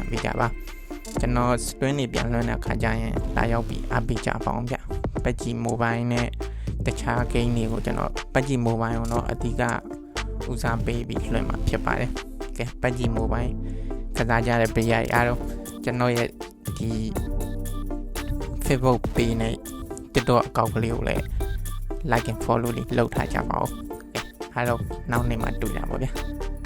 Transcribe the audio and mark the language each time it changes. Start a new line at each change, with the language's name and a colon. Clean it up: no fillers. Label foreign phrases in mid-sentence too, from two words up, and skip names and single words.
Burmese: ပေးကြပါကျွန်တော် stream တွေပြန်လွှင့်တဲ့အခါကျရင်လာရောက်ပြီးအပိကြပါအောင်ဗျပတ်ကြီး mobile နဲ့တခြား game တွေကိုကျွန်တော်ပတ်ကြီး mobile ကိုတော့အဓိကဦးစားပေးပြီးလွှင့်မှာဖြစ်ပါတယ်ကဲပတ်ကြီး mobile ကစားကြတဲ့ပရိယာတွေအားလုံးကျွန်တော်ရဲ့ဒီ Facebook page နဲ့ TikTok အကောင့်ကလေးကိုလည်း
English: like and follow
Burmese: လေးလုပ်ထားကြပါဦးအားလုံးနောက်နေ့မှတွေ့ကြပါဗျာ